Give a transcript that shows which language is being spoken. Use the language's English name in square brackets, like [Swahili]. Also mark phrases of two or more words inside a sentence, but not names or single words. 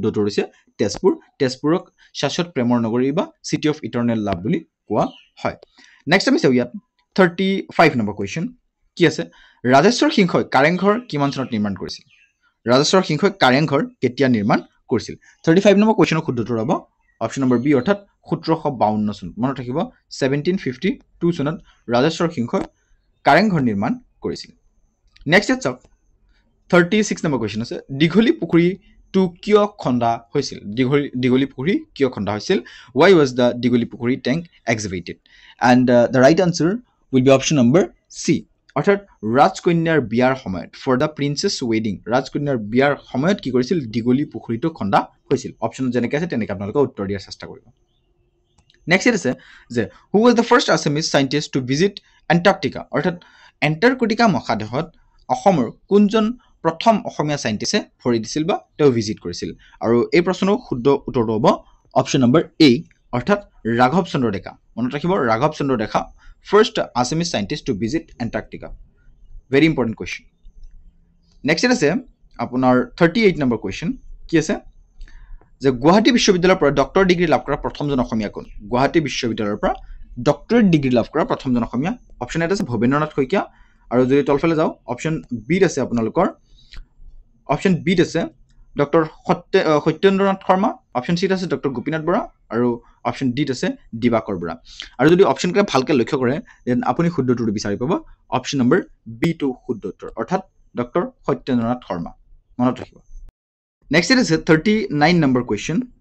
[Assamese] উত্তৰ হৈছে তেজপুৰক শাশ্বত প্ৰেমৰ নগৰী বা [English] city of eternal love [Assamese] বুলি কোৱা হয় নেক্সট আমি চাওঁ ইয়াত 35 নম্বৰ কোৱেশ্চন কি আছে ৰাজেশ্বৰ সিংহই কাৰেংঘৰ কিমান চনত নিৰ্মাণ কৰিছিল ৰাজেশ্বৰ সিংহই কাৰেংঘৰ কেতিয়া নিৰ্মাণ কৰিছিল 35 নম্বৰ কোৱেশ্চনৰ শুদ্ধ উত্তৰ হ'ব [English] option number B [Assamese] অৰ্থাৎ 1752 চনত মনত ৰাখিব 1752 চনত ৰাজেশ্বৰ সিংহই কাৰেংঘৰ নিৰ্মাণ কৰিছিল নেক্সট চাওক 36 নম্বৰ কোৱেশ্চন আছে দীঘলী পুখুৰীটো কিয় খন্দা হৈছিল দীঘলী পুখুৰী কিয় খন্দা হৈছিল [English] why was the দীঘলী পুখুৰী tank excavated and the right answer will be option number C [Assamese] অৰ্থাৎ ৰাজকন্যাৰ বিয়াৰ সময়ত [English] for the princess wedding [Assamese] ৰাজকন্যাৰ বিয়াৰ সময়ত কি কৰিছিল দীঘলী পুখুৰীটো খন্দা হৈছিল অপচন যেনেকৈ আছে তেনেকৈ আপোনালোকে উত্তৰ দিয়াৰ চেষ্টা কৰিব নেক্সট আছে যে [English] who was the first Assamese scientist to visit Antarctica [Assamese] অৰ্থাৎ এণ্টাৰ্কটিকা মহাদেশত অসমৰ কোনজন প্ৰথম অসমীয়া সাইন্টিষ্টে ভৰি দিছিল বা তেওঁ ভিজিট কৰিছিল আৰু এই প্ৰশ্নৰ শুদ্ধ উত্তৰটো হ'ব [English] option number A [Assamese] অৰ্থাৎ ৰাঘৱ চন্দ্ৰ ডেকা মনত ৰাখিব ৰাঘৱ চন্দ্ৰ ডেকা [English] first Assamese scientist to visit Antarctica very important question next [Assamese] আছে আপোনাৰ 38 নম্বৰ question কি আছে যে গুৱাহাটী বিশ্ববিদ্যালয়ৰ পৰা ডক্টৰ ডিগ্ৰী লাভ কৰা প্ৰথমজন অসমীয়া কোন গুৱাহাটী বিশ্ববিদ্যালয়ৰ পৰা ডক্টৰেট ডিগ্ৰী লাভ কৰা প্ৰথমজন অসমীয়া অপচন এটা আছে ভবেন্দ্ৰনাথ শইকীয়া আৰু যদি তলফালে যাও অপচন বি আছে আপোনালোকৰ অপচন বি আছে ডক্টৰ সত্যেন্দ্ৰনাথ শৰ্মা অপচন সি আছে ডক্টৰ গোপীনাথ বৰা আৰু অপচন ডি আছে দিবাকৰ বৰা আৰু যদি অপচন কে ভালকে লক্ষ্য কৰে দেন আপুনি শুদ্ধ উত্তৰটো বিচাৰি পাব [English] option number B to [Assamese] শুদ্ধ উত্তৰ অৰ্থাৎ ডক্টৰ সত্যেন্দ্ৰনাথ শৰ্মা মনত ৰাখিব নেক্সট আছে 39 নম্বৰ কোৱেশ্চন